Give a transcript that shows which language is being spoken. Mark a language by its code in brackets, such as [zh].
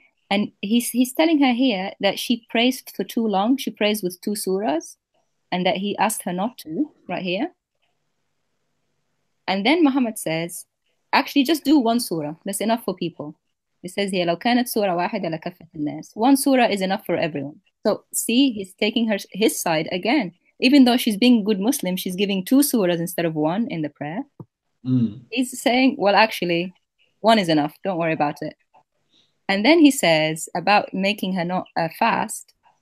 [en] And he's telling her here that she prays for too long. She prays with 2 surahs, and that he asked her not to, right here. And then Muhammad says, actually, just do 1 surah. That's enough for people. It says here, [ar] لو كانت سورة واحدة لكفت الناس. [en] 1 surah is enough for everyone. So see, he's taking his side again. Even though she's being a good Muslim, she's giving 2 surahs instead of 1 in the prayer. He's saying, well, actually, 1 is enough. Don't worry about it. And then he says about making her not fast.